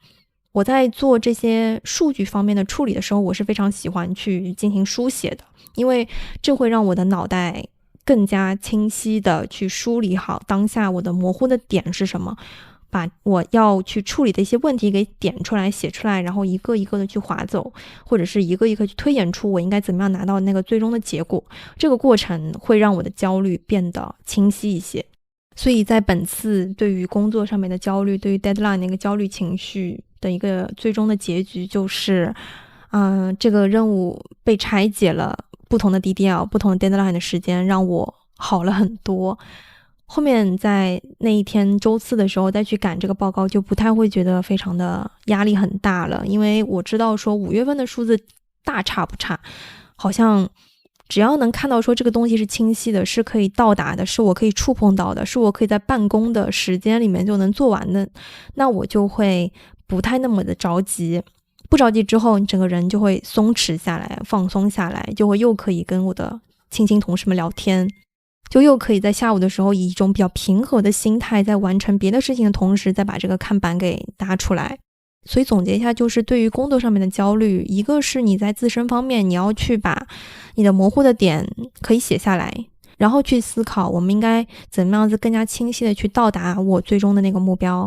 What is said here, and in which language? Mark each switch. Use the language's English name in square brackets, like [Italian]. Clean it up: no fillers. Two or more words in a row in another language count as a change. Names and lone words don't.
[Chinese] 我在做這些數據方面的處理的時候，我是非常喜歡去進行書寫的，因為這會讓我的腦袋更加清晰的去梳理好當下我的模糊的點是什麼，把我要去處理的一些問題給點出來寫出來，然後一個一個的去劃走，或者是一個一個去推演出我應該怎麼樣拿到那個最終的結果。這個過程會讓我的焦慮變得清晰一些。所以在本次對於工作上面的焦慮，對於 deadline 那個焦慮情緒的一個最終的結局就是這個任務被拆解了不同的 DDL 不同的 deadline 的時間讓我好了很多。後面在那一天周四的時候再去趕這個報告，就不太會覺得非常的壓力很大了，因為我知道說5月份的數字大差不差，好像只要能看到說這個東西是清晰的，是可以到達的，是我可以觸碰到的，是我可以在辦公的時間裡面就能做完的，那我就会不太那麼的着急。不着急之後，你整个人就會鬆弛下來，放鬆下來，就會又可以跟我的親親同事們聊天，就又可以在下午的時候以一種比較平和的心態，在完成別的事情的同時，再把這個看板給搭出來。所以總結一下，就是對於工作上面的焦慮，一個是你在自身方面，你要去把你的模糊的點可以寫下來，然後去思考我們應該怎麼樣子更加清晰的去到達我最終的那個目標。